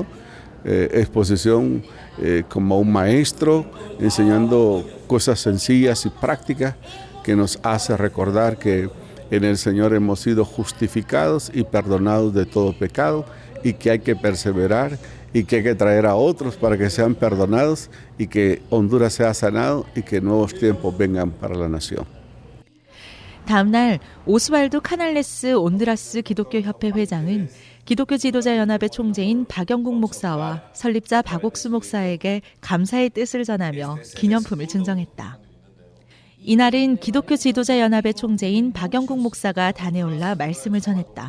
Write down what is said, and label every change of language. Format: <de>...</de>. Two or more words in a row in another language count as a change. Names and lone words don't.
<es>Exposición como un maestro, enseñando cosas sencillas y prácticas que nos hace recordar que en el Señor hemos sido justificados y perdonados de todo pecado y que hay que perseverar y que hay que traer a otros para que sean perdonados y que Honduras sea sanado y que nuevos tiempos vengan para la nación.</es> <ko>다음 날 오스왈도 카날레스 온두라스 기독교협회 회장은 기독교 지도자 연합의 총재인 박영국 목사와 설립자 박옥수 목사에게 감사의 뜻을 전하며 기념품을 증정했다. 이날은 기독교 지도자 연합의 총재인 박영국 목사가 단에 올라 말씀을 전했다.</ko>